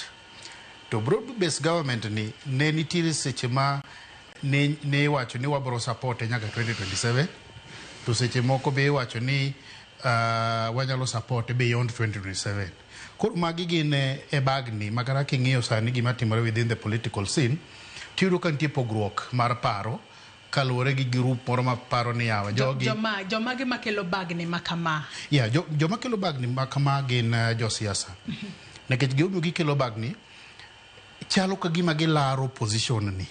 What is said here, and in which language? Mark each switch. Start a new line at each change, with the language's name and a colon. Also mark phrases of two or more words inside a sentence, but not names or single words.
Luo (Kenya and Tanzania): To
English: broad based government
Luo (Kenya and Tanzania): ni ne nitiere seche ma ne wacho ni wabro support nyaka 2027. To seche moko be wacho ni wanyalo
English: support beyond 2027.
Luo (Kenya and Tanzania): Koro magi gin e bagni makara king'iyo sani gima timore
English: within the political scene,
Luo (Kenya and Tanzania): tiyudo ka nitie pogruok mar paro kaluwore gi group moro ma paro ni yawa joma gi makelo bagni makama. Joma kelo bagni makama gin josiasa. Nekech gima gikelo bagni chalo ka gima gilaro position ni.